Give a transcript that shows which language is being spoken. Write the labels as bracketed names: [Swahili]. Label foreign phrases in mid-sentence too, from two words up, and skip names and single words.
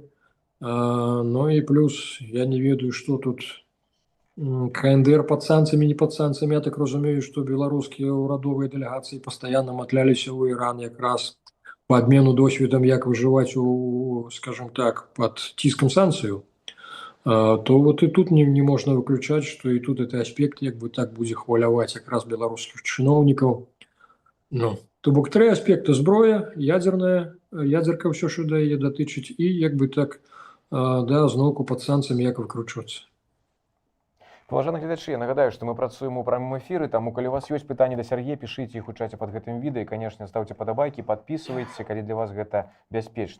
[Belarusian] Ну і плюс я не ведаю, што тут КНДР пад санкцыямі, не пад санкцыямі. Я так разумею, што беларускія ўрадовыя дэлегацыі пастаянна матляліся ў Іран якраз па абмену досведам, як выжываць скажем так, пад ціскам санкцыяў. [Russian] То вот и тут не можно выключать, что и тут этот аспект [Belarusian] як бы так будзе хваляваць якраз беларускіх чыноўнікаў. Ну, то бок тры аспекты: зброя, ядерная, ядерка ўсё, што да яе датычыць, і як бы так, да, зноўку пад санкцыямі як выкручвацца. Паважаны гледачы, я нагадаю, што мы працуем у прамым эфіры, таму калі у вас ёсць пытанні да Сяргея, пішыце іх у чаце пад гэтым відэа і, канешне, стаўце падабайкі, падпісвайце, калі для вас гэта бяспечна.